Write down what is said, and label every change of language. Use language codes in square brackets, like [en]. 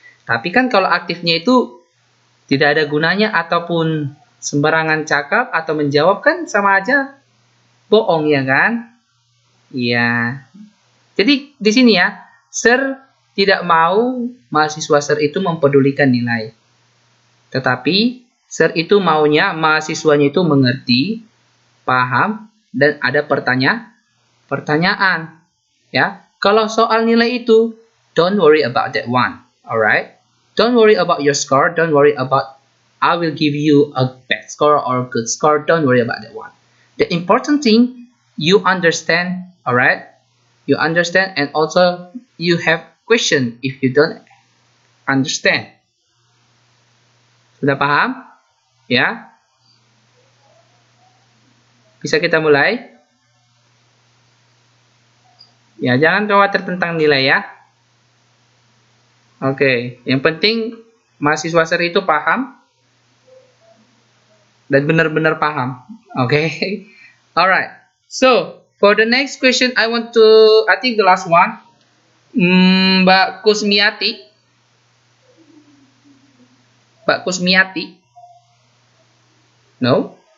[id] Tapi kan kalau aktifnya itu tidak ada gunanya ataupun sembarangan cakap atau menjawab kan sama aja bohong ya kan? Iya. Jadi di sini ya, Sir tidak mau mahasiswa Sir itu mempedulikan nilai. Tetapi Sir itu maunya mahasiswanya itu mengerti, paham, dan ada pertanyaan. Ya, kalau soal nilai itu, [en] don't worry about that one. Alright? Don't worry about your score. Don't worry about I will give you a bad score or a good score. Don't worry about that one. The important thing, you understand. Alright? You understand, and also you have question if you don't understand. [id] Sudah paham? Ya? Bisa kita mulai? Ya, jangan khawatir tentang nilai ya. Oke, yang penting mahasiswa seri itu paham dan benar-benar paham. [en] Oke. Alright. So, for the next question, I think the last one, Mbak Kusmiati. Mbak Kusmiati. No?